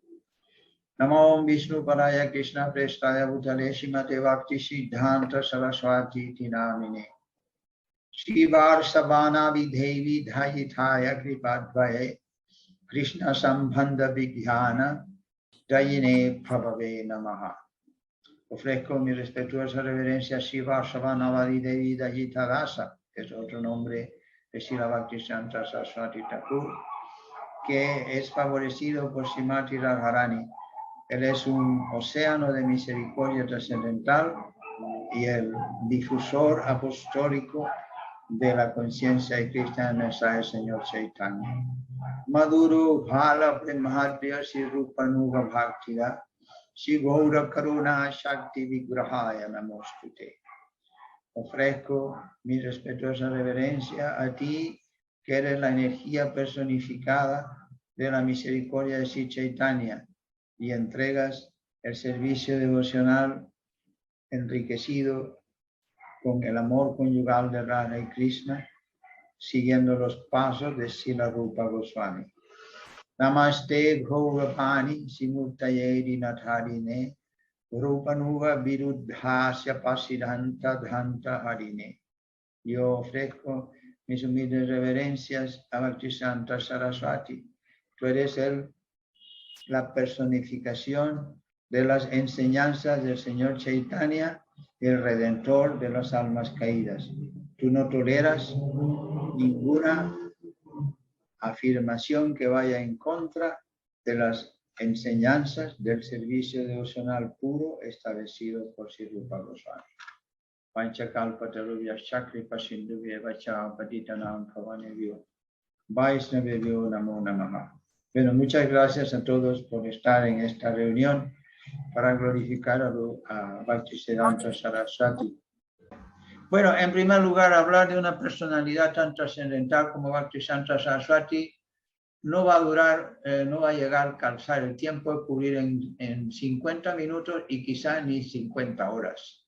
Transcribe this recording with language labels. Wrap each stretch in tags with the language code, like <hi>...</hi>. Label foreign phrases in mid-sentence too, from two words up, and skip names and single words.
<sa>Namo Vishnu Paraya Krishna Prestaya Bhutale Srimate Bhakti Siddhanta Saraswati Namine Shivar Sabana Vidhevi Dhayithaya Kripadvaye Krishna Sambandha Vijnana Dayine Prabhave Namaha.</sa> <es>Ofrezco mi respetuosa reverencia a Shiva Savanavadi Devi Dayita Dasa, que es otro nombre de Srila Bhaktisiddhanta Saraswati Thakur, que es favorecido por Srimati Radharani. Él es un océano de misericordia trascendental y el difusor apostólico de la conciencia de Krishna, el mensaje del Señor Chaitanya.</es> <sa>Madhuru Bhala Brahmadya Sri Rupanuga Bhaktida Shri Gaura Karuna Shakti Vigrahaya Namostute.</sa> <es>Ofrezco mi respetuosa reverencia a ti, que eres la energía personificada de la misericordia de Sri Chaitanya, y entregas el servicio devocional enriquecido con el amor conyugal de Radha y Krishna, siguiendo los pasos de Srila Rupa Goswami.</es> <sa>Namaste Gaurapani Simurtaye Dinatharine Rupanuga Viruddhasya Pasidhanta Dhanta Harine.</sa> <es>Yo ofrezco mis humildes reverencias a Bhaktisiddhanta Saraswati. Tú eres la personificación de las enseñanzas del Señor Chaitanya, el Redentor de las almas caídas. Tú no toleras ninguna afirmación que vaya en contra de las enseñanzas del servicio devocional puro establecido por Sri Rupa Goswami.</es> <sa>Panchakalpatarubhya Chakripa Sindhubhya Vacha Patitanam Bhavanebhyo Vaishnavebhyo Namo Namaha.</sa> <es>Bueno, muchas gracias a todos por estar en esta reunión para glorificar a Bhaktisiddhanta Saraswati. Bueno, en primer lugar, hablar de una personalidad tan trascendental como Bhaktisiddhanta Saraswati no va a durar, no va a llegar a alcanzar el tiempo de cubrir en 50 minutos y quizá ni 50 horas.</es>